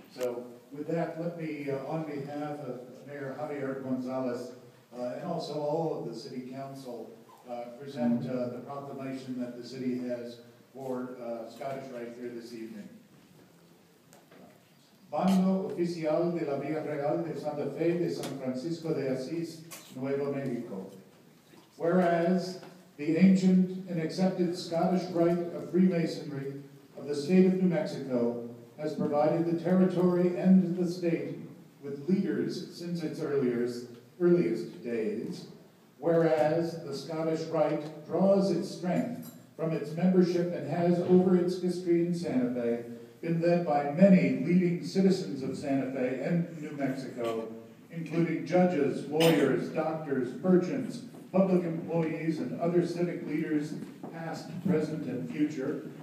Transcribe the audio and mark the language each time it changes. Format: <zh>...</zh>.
<en>So with that, let me, on behalf of Mayor Javier Gonzales and also all of the City Council, present the proclamation that the city has for Scottish Rite here this evening.</en> <es>Bando Oficial de la Vía Real de Santa Fe de San Francisco de Asís, Nuevo Mexico.</es> <en>Whereas the ancient and accepted Scottish Rite of Freemasonry of the state of New Mexico has provided the territory and the state with leaders since its earliest days, whereas the Scottish Rite draws its strength from its membership and has, over its history in Santa Fe, been led by many leading citizens of Santa Fe and New Mexico, including judges, lawyers, doctors, merchants, public employees, and other civic leaders, past, present, and future.</en>